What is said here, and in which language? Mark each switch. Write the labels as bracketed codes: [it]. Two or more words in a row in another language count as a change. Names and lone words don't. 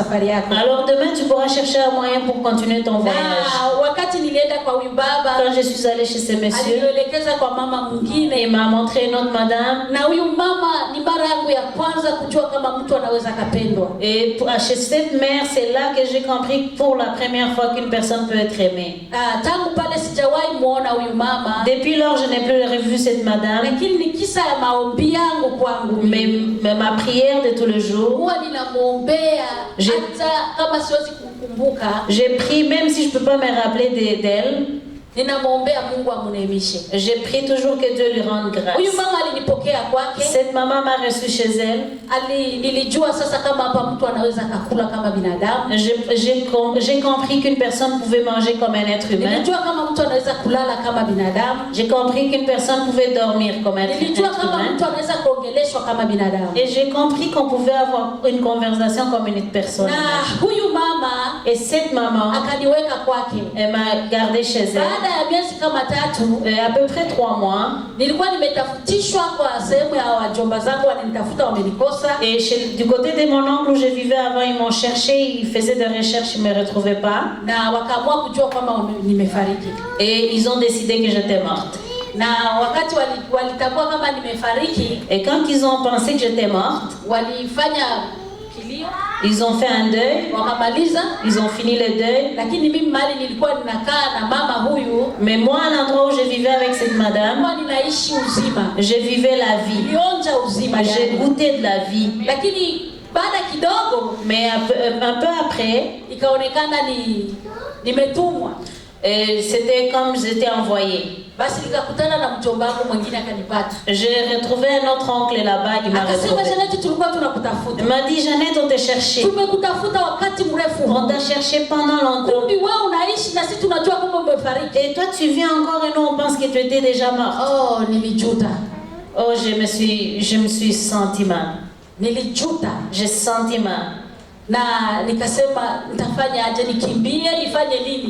[fr] Alors demain tu pourras chercher un moyen pour continuer ton voyage. [sw] wakati nilienda kwa huyu baba, [fr] quand je suis allée chez ce monsieur, [sw] alinielekeza kwa mama mwingine, [fr] il m'a montré une autre madame. [sw] na huyu mama ni mara yangu ya kwanza kujua kama mtu anaweza kapendwa. [fr] Et chez cette mère, c'est là que j'ai compris pour la première fois qu'une personne peut être aimée. [sw] Tangu pale sijawahi muona huyu mama. [fr] Depuis lors, je n'ai plus revu cette madame. [sw] Lakini ni kisa ya maombi yangu kwangu. [fr] Mais ma prière de tous les jours, [sw] huwa ninamuombea hata kama siwezi kukumbuka. [fr] J'ai prié même si je peux pas me rappeler d'elle. [sw] Ninamuombea Mungu amuneemishe. [fr] J'ai prié toujours que Dieu lui rende grâce. [sw] Huyu mama alinipokea kwake. [fr] Cette maman m'a reçu chez elle. [sw] Nilijua sasa kama hapa mtu anaweza kukula kama binadamu. [fr] J'ai compris qu'une personne pouvait manger comme un être humain. [sw] Nilijua kama mtu anaweza kulala kama binadamu. [fr] J'ai compris qu'une personne pouvait dormir comme un être humain. [sw] Nilijua kama mtu anaweza kuongeleshwa kama binadamu. [fr] Et j'ai compris qu'on pouvait avoir une conversation comme une personne. [sw] Na huyu mama, [fr] et cette maman, [sw] akaniweka kwake. [fr] Elle m'a gardé chez elle. [sw] Ya miezi kama 3, [fr] à peu près 3 mois, [sw] nilikuwa nimetafutishwa kwa sehemu ya wajomba zangu, wananitafuta wamenikosa. [fr] Et du côté de mon oncle où je vivais avant, ils m'ont cherché, ils faisaient des recherches, ils me retrouvaient pas. [sw] Na wakaamua kujua kama nimefariki. [fr] Et ils ont décidé que j'étais morte. [sw] Na wakati walitambua kama nimefariki, [fr] et quand ils ont pensé que j'étais morte, [sw] walifanya kilio. [fr] Ils ont fait un deuil. [sw] Wakamaliza. [fr] Ils ont fini le deuil. [sw] Lakini mimi mali nilikuwa ninakaa na mama huyu. [fr] Mais moi, à l'endroit où je vivais avec cette madame, [sw] nilikuwa ninaishi uzima. [fr] Je vivais la vie. [sw] Nilionja uzima. [fr] J'ai goûté de la vie. [sw] Lakini baada kidogo, [fr] mais un peu après, [sw] ikaonekana nimetumwa. [fr] C'était comme j'étais envoyée. [sw] Basi nikakutana na mjomba wangu mwingine akanipata. [fr] J'ai retrouvé un autre oncle là-bas, il m'a retrouvé. [sw] Akasema Jeanette, tulikuwa tunakutafuta. [fr] Il m'a dit Jeanette, on t'a cherché. [sw] Tumekutafuta wakati mrefu. [fr] On t'a cherché pendant longtemps. [sw] Kumbi wewe unaishi na sisi tunajua kwamba umefariki. [fr] Et toi tu viens encore et nous on pense que tu étais déjà mort. [sw] Oh, nilijuta. [fr] Oh, je me suis senti mal. [sw] Nilijuta. [fr] J'ai senti mal. [sw] Na nikasema nitafanya aje, nikimbie nifanye nini?